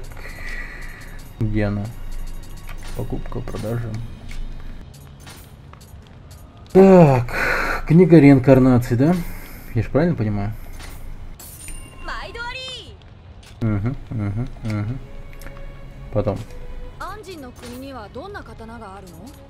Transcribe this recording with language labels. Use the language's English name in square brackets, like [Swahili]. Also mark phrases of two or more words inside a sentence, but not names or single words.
[Russian] Где она? Покупка, продажа. Так. Книга реинкарнации, да? Я же правильно понимаю? Угу, угу, угу. Потом. [Japanese] アンジンの国にはどんな刀があるの？